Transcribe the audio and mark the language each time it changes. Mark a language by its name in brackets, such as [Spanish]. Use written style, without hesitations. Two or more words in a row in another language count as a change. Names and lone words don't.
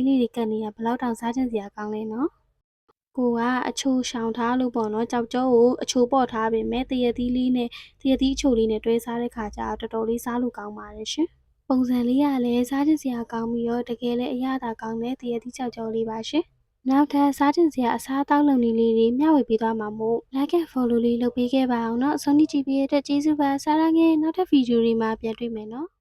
[Burmese] လေးတွေကပ်နေရဘလောက်တောင်စားချင်စရာကောင်းလဲနော်ကိုကအချိုရှောင်ထားလို့ပေါ့နော်ကြောက်ကြောကိုအချိုပေါ့ထားပေမဲ့တရက်သီးလေးနဲ့တရက်သီးအချိုလေးနဲ့တွဲစားတဲ့ခါကျတော့တော်တော်လေးစားလို့ကောင်းပါတယ်ရှင်ပုံစံလေးကလည်းစားချင်စရာကောင်းပြီးတော့တကယ်လည်းအရသာကောင်းတဲ့တရက်သီးကြောက်ကြောလေးပါရှင်နောက်ထပ်စားချင်စရာအစားအသောက်လုပ်နည်းလေးတွေမျှဝေပေးသွားမှာမို့ [English] like and follow [Burmese] လေးလုပ်ပေးခဲ့ပါအောင်เนาะအဆုံးထိကြည့်ပေးတဲ့အတွက်ကျေးဇူးပါစားရငယ်နောက်ထပ်ဗီဒီယိုတွေမှာပြန်တွေ့မယ်เนาะ